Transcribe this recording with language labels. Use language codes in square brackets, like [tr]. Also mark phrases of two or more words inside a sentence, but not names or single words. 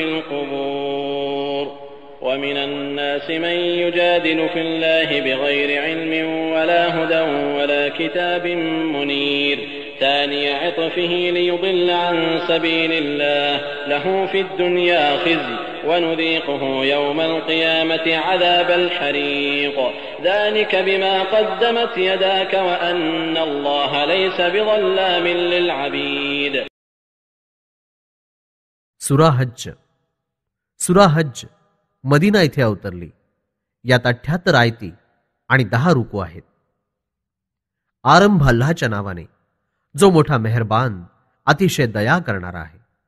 [ar] القبور ومن الناس من يجادل في الله بغير علم ولا هدى ولا كتاب منير ثاني عطفه ليضل عن سبيل الله له في الدنيا خزي ونذيقه يوم القيامة عذاب الحريق ذلك بما قدمت يداك وأن الله ليس بظلام للعبيد. [mr] सुरा हज्ज मदिना येथे अवतरली. यात 78 आयती आणि 10 रुकू आहेत. आरंभ अल्लाहच्या नावाने जो मोठा मेहरबान अतिशय दया करणारा आहे.